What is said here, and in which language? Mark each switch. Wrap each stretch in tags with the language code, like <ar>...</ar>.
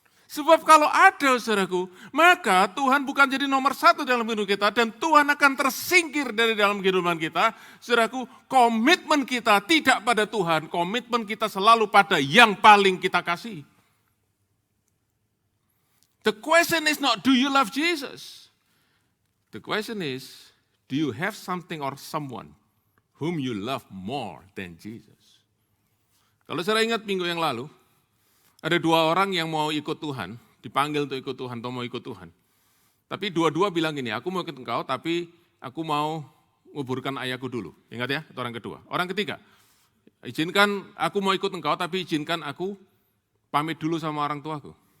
<id>Sebab kalau ada, saudaraku, maka Tuhan bukan jadi nomor satu dalam kehidupan kita dan Tuhan akan tersingkir dari dalam kehidupan kita. Saudaraku, komitmen kita tidak pada Tuhan, komitmen kita selalu pada yang paling kita kasih.</id> <en>The question is not, do you love Jesus? The question is, do you have something or someone whom you love more than Jesus?</en> <id>Kalau saya ingat minggu yang lalu, ada dua orang yang mau ikut Tuhan, dipanggil untuk ikut Tuhan atau mau ikut Tuhan. Tapi dua-dua bilang gini, aku mau ikut engkau tapi aku mau nguburkan ayahku dulu. Ingat ya, itu orang kedua. Orang ketiga, izinkan aku mau ikut engkau tapi izinkan aku pamit dulu sama orang tuaku.</id>